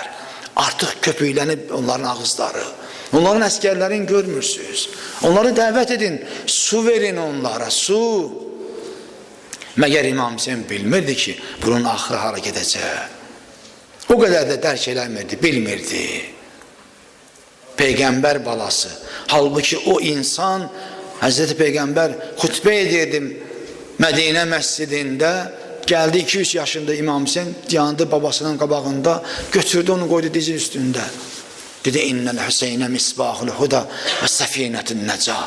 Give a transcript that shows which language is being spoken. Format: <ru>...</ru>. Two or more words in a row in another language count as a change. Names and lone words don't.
<az>Artıq köpüklənib onların ağızları. Onların əsgərlərini görmürsünüz. Onları dəvət edin. Su verin onlara, su. Məgər İmam Hüseyin bilmirdi ki bunun axırı hara gedəcək. O qədər də dərk eləmirdi, bilmirdi. Peygamber balası. Halbuki o insan Hazreti Peygamber xutbə edirdim Mədinə məscidində. Geldi 2-3 yaşında İmam Hüseyin yandı babasının qabağında, götürdü onu koydu dizi üstünde. Dedi</az> <ar>إن الحسين مصباح الهدى وسفينة النجاة.</ar>